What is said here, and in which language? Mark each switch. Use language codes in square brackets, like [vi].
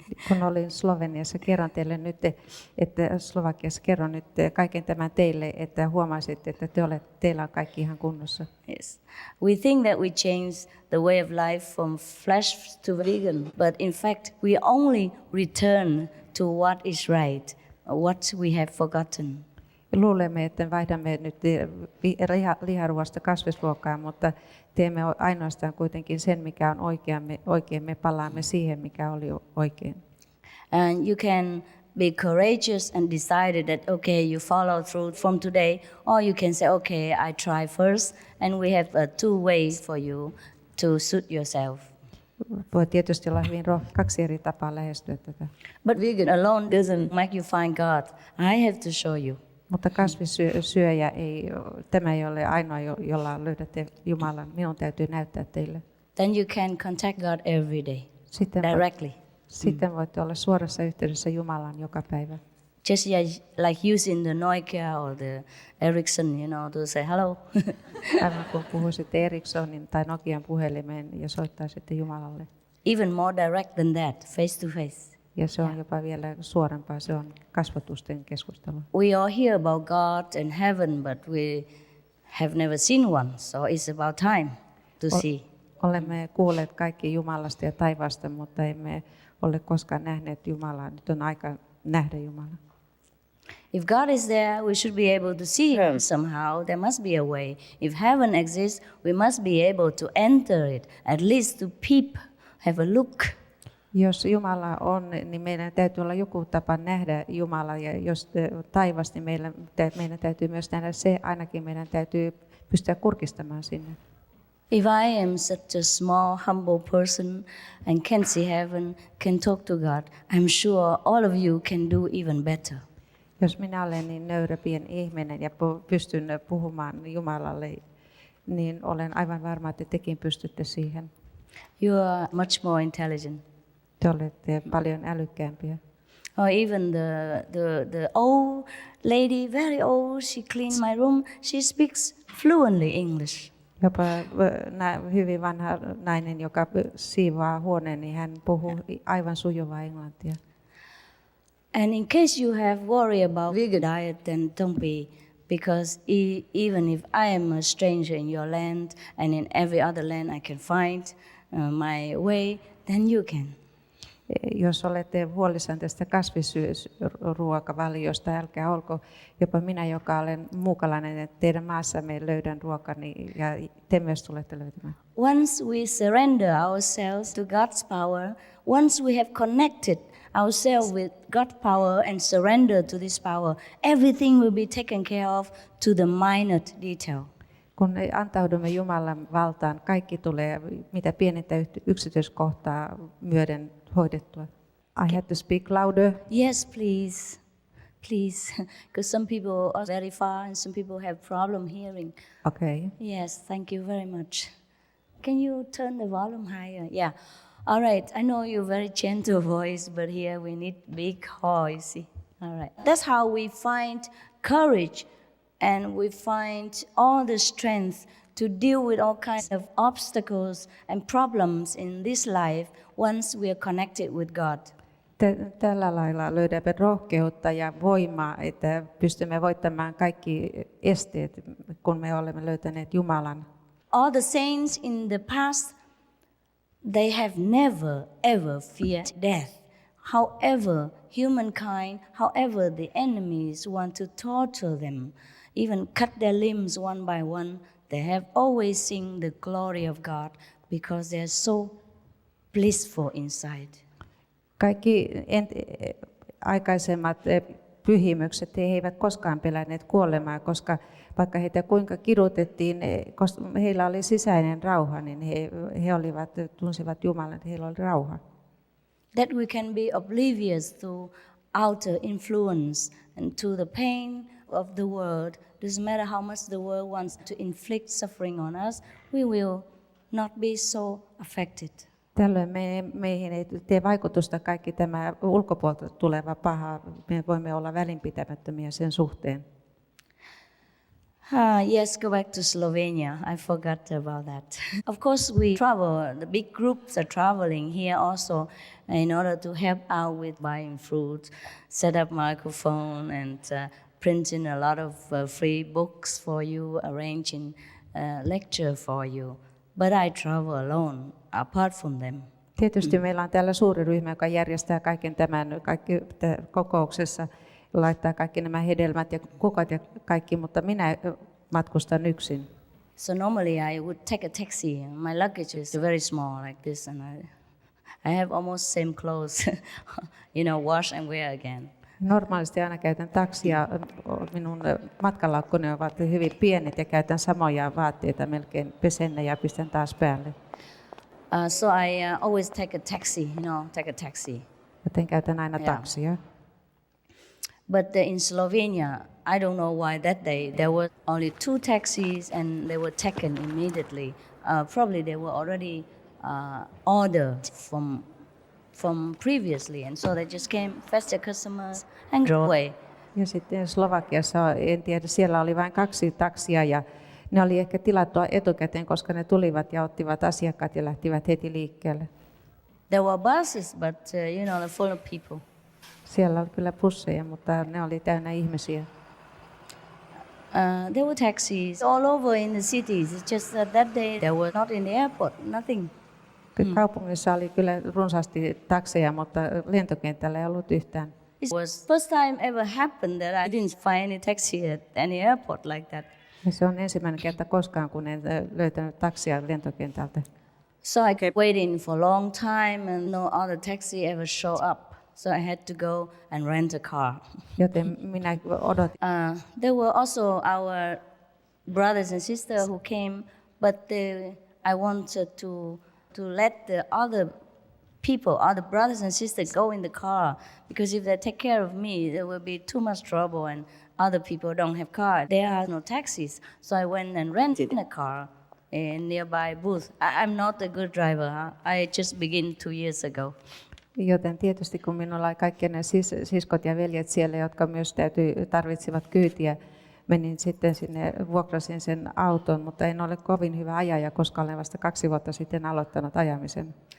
[fi] Kun olin Sloveniassa, kerron teille nyt, että Slovakiassa kerron nyt kaiken tämän teille, että huomaisitte, että teillä on kaikki ihan kunnossa. [en] Yes. We think that we change the way of life from flesh to vegan, but in fact we only return to what is right, what we have forgotten. [fi] Luulemme, että vaihdamme nyt liharuoasta kasvisruokaan, mutta teemme ainoastaan kuitenkin sen, mikä on oikein. Me palaamme siihen, mikä oli oikein. [en] And you can be courageous and decided that, okay, you follow through from today, or you can say, okay, I try first, and we have 2 ways for you to suit yourself. [fi] Voi tietysti olla hyvin 2 eri tapaa lähestyä tätä. [en] But vegan alone doesn't make you find God. I have to show you. [fi] Mutta kasvissyöjä tämä ei ole ainoa, jolla löydätte Jumalan. Minun täytyy näyttää teille. [en] Then you can contact God every day, directly. [fi] Sitten voitte olla suorassa yhteydessä Jumalaan joka päivä. [en] Just like using the Nokia or the Ericsson, to say hello. [fi] Aivan kun puhuisitte Ericssonin tai Nokian puhelimeen ja soittaisitte Jumalalle. [en] Even more direct than that, face to face. [fi] Ja se on jopa vielä suorempaa, se on kasvatusten keskustelu. [en] We all hear about God and heaven, but we have never seen one, so it's about time to see. [fi] Olemme kuulleet kaikki Jumalasta ja taivaasta, mutta emme ole koskaan nähneet Jumalaa. Nyt on aika nähdä Jumala. [en] If God is there, we should be able to see Him somehow. There must be a way. If heaven exists, we must be able to enter it, at least to peep, have a look. [fi] Jos Jumala on, niin meidän täytyy olla joku tapa nähdä Jumala, ja jos taivas, niin meidän täytyy myös nähdä se, ainakin meidän täytyy pystyä kurkistamaan sinne. [en] If I am such a small, humble person and can't see heaven, can talk to God, I'm sure all of you can do even better. [fi] Jos minä olen niin nöyrä pieni ihminen ja pystyn puhumaan Jumalalle, niin olen aivan varma, että tekin pystytte siihen. [en] You are much more intelligent. [fi] Te olette paljon älykkäämpiä. [en] Or even the old lady, very old, she cleaned my room. She speaks fluently English. [fi] Jopa hyvin vanha nainen, joka siivoaa huoneen, niin hän puhuu aivan sujuvaa englantia. [en] And in case you have worry about vegan diet, then don't be, because even if I am a stranger in your land and in every other land I can find my way, then you can. [fi] Jos olette huolissaan tästä kasvisruokavaliosta, älkää olko jopa minä, joka olen muukalainen, että teidän maassamme löydän ruokani ja te myös tulette löytämään. [en] Once we surrender ourselves to God's power, once we have connected ourselves with God's power and surrender to this power, everything will be taken care of to the minute detail. [fi] Kun antaudumme Jumalan valtaan, kaikki tulee mitä pienintä yksityiskohtaa myöden hoidettua. [en] I have to speak louder. Yes, please. Please, because some people are very far and some people have problem hearing. Okay. Yes, thank you very much. Can you turn the volume higher? Yeah. All right. I know you're very gentle voice, but here we need big hall, you see. All right. That's how we find courage and we find all the strength to deal with all kinds of obstacles and problems in this life once we are connected with God. [fi] Tällä lailla löydämme rohkeutta ja voimaa, että pystymme voittamaan kaikki esteet, kun me olemme löytäneet Jumalan. [en] All the saints in the past, they have never ever feared death. However, humankind, however the enemies want to torture them, even cut their limbs one by one, they have always seen the glory of God because they are so blissful inside. [fi] Kaikki aikaisemmat pyhimykset he eivät koskaan pelänneet kuolemaa, koska vaikka heitä kuinka kidutettiin, koska heillä oli sisäinen rauha, niin he tunsivat Jumalan, että heillä oli rauha. [en] That we can be oblivious to outer influence and to the pain of the world. Doesn't matter how much the world wants to inflict suffering on us, we will not be so affected. [fi] Tällöin meihin ei tee vaikutusta kaikki tämä ulkopuolelta tuleva paha. Me voimme olla välinpitämättömiä sen suhteen. [en] Yes, go back to Slovenia. I forgot about that. Of course, we travel. The big groups are traveling here also in order to help out with buying fruit, set up microphone, and printing a lot of free books for you, arranging lecture for you. But I travel alone, apart from them. [fi] Tietysti meillä on täällä suuri ryhmä, joka järjestää kaiken tämän kokouksessa, laittaa kaikki nämä hedelmät ja kukot ja kaikki, mutta minä matkustan yksin. [en] So normally I would take a taxi. My luggage is very small like this, and I have almost same clothes, wash and wear again. [fi] Normaalisti aina käytän taksia. Minun matkalaukkuni ovat hyvin pienet ja käytän samoja vaatteita, melkein pesen ne ja pistän taas päälle. [en] So I always take a taxi, take a taxi. [fi] Joten käytän aina taksia. [en] But in Slovenia, I don't know why that day there were only 2 taxis and they were taken immediately. Probably they were already ordered from previously, and so they just came, fetched their customers and drove away. [fi] Ja sitten Slovakiassa, en tiedä, siellä oli vain 2 taksia ja ne oli ehkä tilattua etukäteen, koska ne tulivat ja ottivat asiakkaat ja lähtivät heti liikkeelle. [en] There were buses, but they're full of people. [fi] Siellä oli kyllä busseja, mutta ne oli täynnä ihmisiä. [en] There were taxis all over in the cities. It's just that day there were not in the airport, nothing. [fi] Kaupungissa oli kyllä runsaasti takseja, mutta lentokentällä ei ollut yhtään. [en] It was first time ever happened that I didn't find any taxi at any airport like that. [fi] Ja se on ensimmäinen kerta koskaan, kun en löytänyt taksia lentokentältä. [en] So I kept waiting for a long time and no other taxi ever showed up. So I had to go and rent a car. [fi] Joten minä odotin. [en] There were also our brothers and sisters who came, but I wanted to let the other people, other brothers and sisters go in the car, because if they take care of me, there will be too much trouble and other people don't have cars. There are no taxis. So I went and rented a car in nearby booth. I'm not a good driver. I just began 2 years ago. [fi] Joten tietysti kun minulla oli kaikki ne siskot ja veljet siellä, jotka myös tarvitsivat kyytiä, menin sitten sinne, vuokrasin sen auton, mutta en ole kovin hyvä ajaja, koska olen vasta 2 vuotta sitten aloittanut ajamisen.